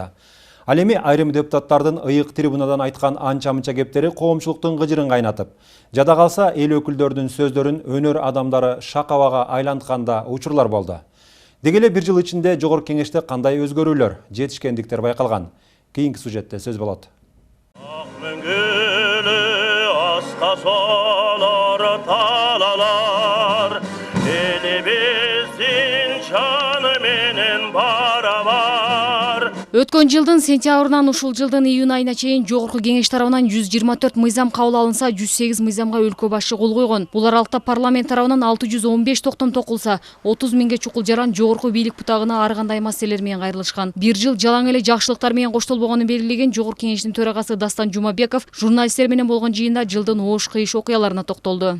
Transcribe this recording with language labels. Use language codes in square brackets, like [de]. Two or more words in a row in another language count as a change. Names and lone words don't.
[ky] Ал эми айрым депутаттардын ыйык трибунадан айткан анча-мынча кептери коомчулуктун кыжырын кайнатып. Жада калса, эл өкүлдөрүнүн сөздөрүн өнөр адамдары шак-абага айлантканда учурлар болду. Деги эле 1 жыл ичинде жогорку кеңеште кандай өзгөрүүлөр, жетишкендиктер байкалган? Кийинки сюжетте сөз болот. Solor talalar, elimizin şanı menen baravar. Өткөн жылдын сентябрынан ушул жылдын июнь айына чейин жогорку кеңеш тарабынан 124 мыйзам кабыл алынса, 108 мыйзамга өлкө башы кол койгон. Бул аралыкта парламент тарабынан 615 токтом токулса, 30 миңге чукул жаран жогорку бийлик бутагына ар кандай маселелер менен кайрылышкан. 1 жыл жалаң эле жакшылыктар менен коштолбогонун белгилеген жогорку кеңештин төрагасы Дастан Жумабеков журналисттер менен болгон жыйында жылдын оош кыйыш окуяларына токтолду.